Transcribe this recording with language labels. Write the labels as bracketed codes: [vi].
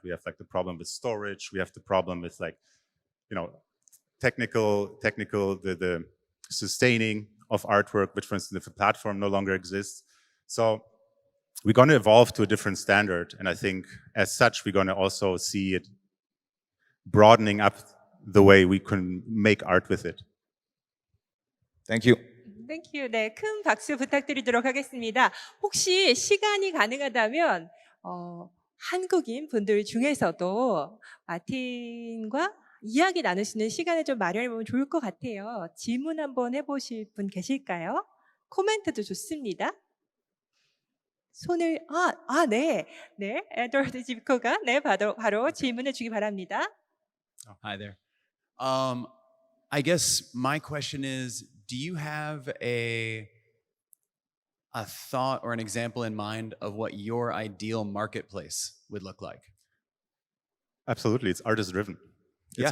[en] We have like the problem with storage. We have the problem with like, technical, the sustaining of artwork, which for instance, if a platform no longer exists. So we're going to evolve to a different standard. And I think as such, we're going to also see it broadening up the way we can make art with it. Thank you. Thank you. [ko] 네, 큰 박수 부탁드리도록 하겠습니다. 혹시 시간이 가능하다면 한국인 분들 중에서도 마틴과 이야기 나누시는 시간을 좀 마련해보면 좋을 것 같아요. 질문 한번 해보실 분 계실까요? 코멘트도 좋습니다. 손을 네, 에드워드 지코가 바로 질문해 주기 바랍니다. [en] Hi there. I guess my question is, do you have a thought or an example in mind of what your ideal marketplace would look like? Absolutely, it's artist-driven. It's